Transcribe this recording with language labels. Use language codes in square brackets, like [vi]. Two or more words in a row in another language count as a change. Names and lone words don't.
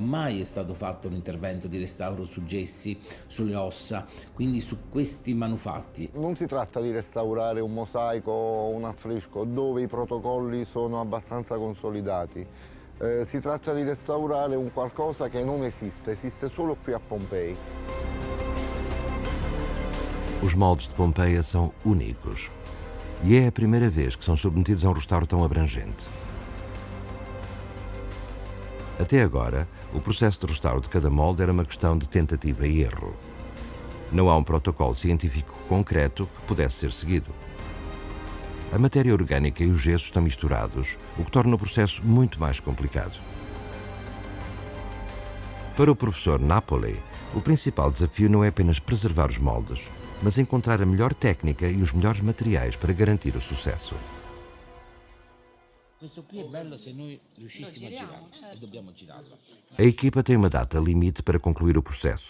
[it] Mai è stato fatto un intervento di restauro su gessi, sulle ossa, quindi su questi manufatti. Non si tratta di restaurare un mosaico o un affresco dove i protocolli sono abbastanza consolidati. Si tratta di restaurare un qualcosa che non esiste, esiste solo qui a Pompei. [pt] Os moldes de Pompeia são únicos e é a primeira vez que são submetidos a um restauro tão abrangente. Até agora, o processo de restauro de cada molde era uma questão de tentativa e erro. Não há um protocolo científico concreto que pudesse ser seguido. A matéria orgânica e o gesso estão misturados, o que torna o processo muito mais complicado. Para o professor Napoli, o principal desafio não é apenas preservar os moldes, mas encontrar a melhor técnica e os melhores materiais para garantir o sucesso. [it] Questo qui è bello se noi riuscissimo a girarlo, e dobbiamo girarlo. [pt] A equipa tem uma data limite para concluir o processo.